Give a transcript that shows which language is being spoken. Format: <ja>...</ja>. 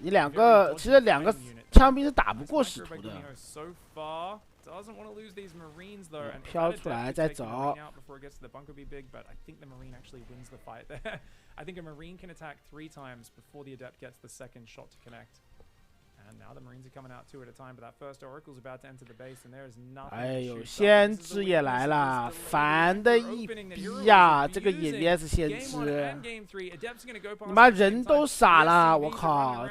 <zh>你其实两个枪兵是打不过使徒的。</zh> <en>Doesn't want to lose these Marines though, and</en> <zh>飘出来再走。</zh> <en>before it gets to the bunker be big, but I think the Marine actually wins the fight there. I think a Marine can attack 3 times before the Adept gets the second shot to connect. And now the Marines are coming out 2 at a time, but that first Oracle's about to enter the base, and there is nothing.</en> <zh>哎呦，先知也来了，烦的一逼呀！这个野 VS 先知，你妈人都傻了，我靠！</zh>